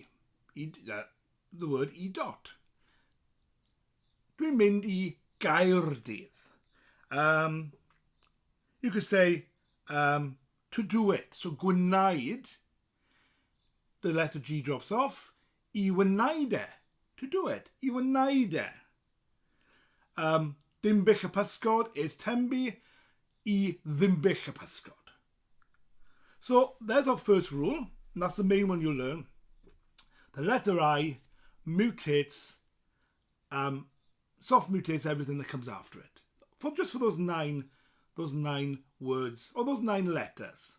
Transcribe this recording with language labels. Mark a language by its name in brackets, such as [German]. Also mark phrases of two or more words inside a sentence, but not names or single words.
[English] The word E dot. [Welsh] Dwi'n mynd I Gaerdydd. [English] You could say to do it. So gwneud, the letter G drops off. [Welsh] I wneud e, [English] to do it. [Welsh] I wneud e. [English] Dimbych y pysgod is tembi. [Welsh] I ddimbych y pysgod. [English] So there's our first rule, and that's the main one you'll learn. The letter I mutates, soft mutates everything that comes after it. Just for those nine words, or those 9 letters.